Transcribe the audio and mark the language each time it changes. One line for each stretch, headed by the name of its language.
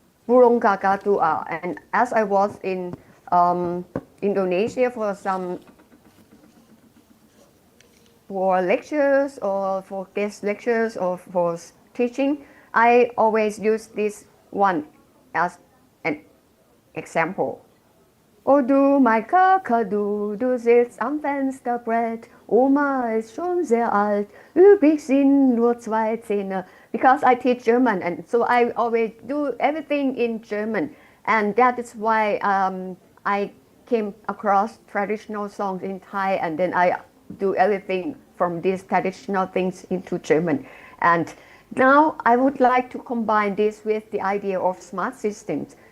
English: Burung kakatua. And as I was in Indonesia for lectures or for guest lectures or for teaching, I always use this one as an example.
German: O du mein Kakadu, du sitzt am Fensterbrett, Oma ist schon sehr alt, übrig sind nur 2 Zähne.
English: Because I teach German, and so I always do everything in German. And that is why I came across traditional songs in Thai, and then I do everything from these traditional things into German. And now I would like to combine this with the idea of smart systems.